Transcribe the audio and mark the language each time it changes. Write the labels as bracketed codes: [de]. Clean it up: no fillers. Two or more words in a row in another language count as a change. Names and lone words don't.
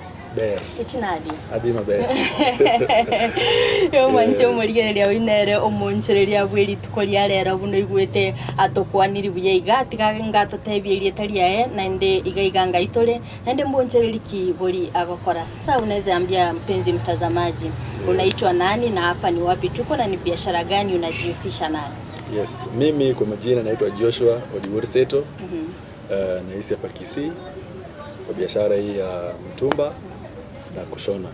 [guz] ber itinadi adima ber yo mwanche umurigereria winere omonchereria bweri tukoria rero buno igwete atokwaniri buye igati ngato tebyerie taria nande iganga itole nande mbonchereriki bori agokora [sw] sasa unaweza ambia mpenzi mtazamaji unaitwa nani na hapa ni wapi tuko na ni biashara gani unajihusisha nayo? Yes, mimi kwa majina naitwa Joshua Odiwurseto. Naishi hapa Kisii kwa biashara hii ya Mitumba na kushona.